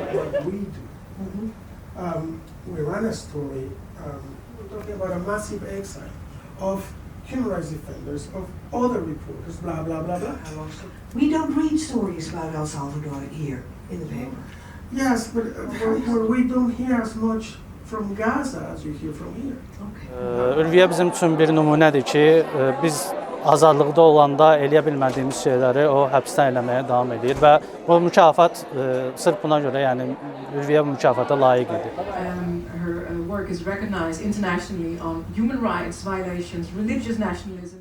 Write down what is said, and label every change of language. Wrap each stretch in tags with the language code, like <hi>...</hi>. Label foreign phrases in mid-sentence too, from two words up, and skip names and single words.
<en>We ran a story talking about a massive exile of human rights defenders, of other reporters, blah, blah, blah, blah. We don't read stories about El Salvador here in the paper. Yes, but we don't hear as much from Gaza as you hear from here. Okay.</en> <az>Ülviyə bizim üçün bir nümunədir ki, biz azadlıqda olanda eləyə bilmədiyimiz şeyləri o həbsdən eləməyə davam edir və bu mükafat sırf buna görə, yəni Ülviyə bu mükafata layiq idi.</az> <en>Her work is recognized internationally on human rights violations, religious nationalism.</en>